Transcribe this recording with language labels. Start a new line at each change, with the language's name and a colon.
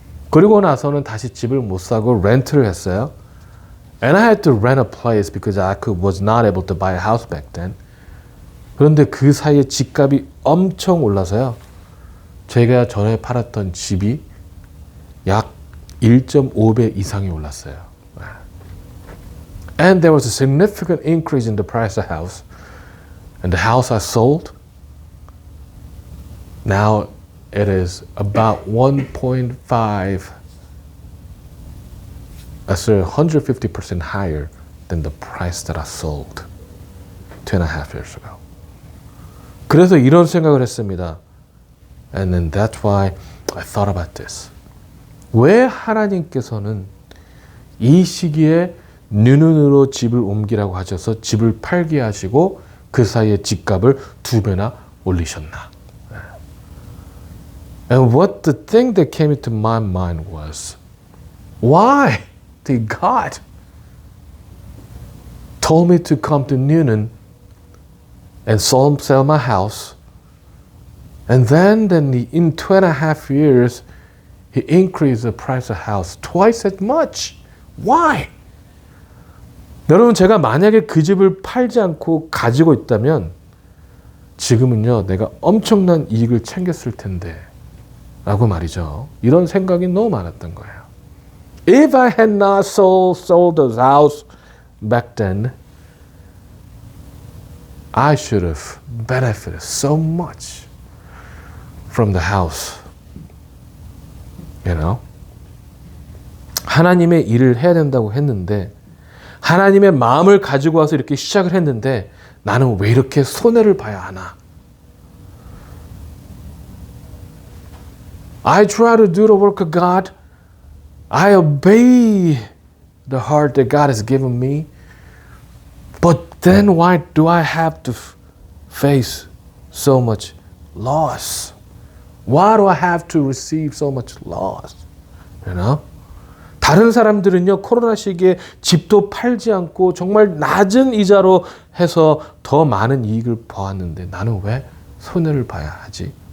Korean: 그리고 나서는 다시 집을 못 사고 렌트를 했어요.
English: And I had to rent a place because was not able to buy a house back then.
Korean: 그런데 그 사이에 집값이 엄청 올라서요. 제가 전에 팔았던 집이 약 1.5배 이상이 올랐어요.
English: And there was a significant increase in the price of house. And the house I sold, now it is about 1.5, actually 150% higher than the price that I sold 2.5 years ago.
Korean: 그래서 이런 생각을 했습니다.
English: And then that's why I thought about this.
Korean: 왜 하나님께서는 이 시기에 눈으로 집을 옮기라고 하셔서 집을 팔게 하시고 그 사이에 집값을 2배나 올리셨나?
English: And what the thing that came into my mind was, why did God told me to come to Newnan and sell my house, and then in 2.5 years, He increased the price of house twice as much. Why?
Korean: 여러분, 제가 만약에 그 집을 팔지 않고 가지고 있다면 지금은요, 내가 엄청난 이익을 챙겼을 텐데 라고 말이죠. 이런 생각이 너무 많았던 거예요.
English: If I had not sold the house back then, I should have benefited so much from the house. You know?
Korean: 하나님의 일을 해야 된다고 했는데 하나님의 마음을 가지고 와서 이렇게 시작을 했는데 나는 왜 이렇게 손해를 봐야 하나?
English: I try to do the work of God. I obey the heart that God has given me. But then why do I have to face so much loss? Why do I have to receive so much loss? You know?
Korean: 다른 사람들은요, 코로나 시기에 집도 팔지 않고 정말 낮은 이자로 해서 더 많은 이익을 보았는데 나는 왜 손해를 봐야 하지?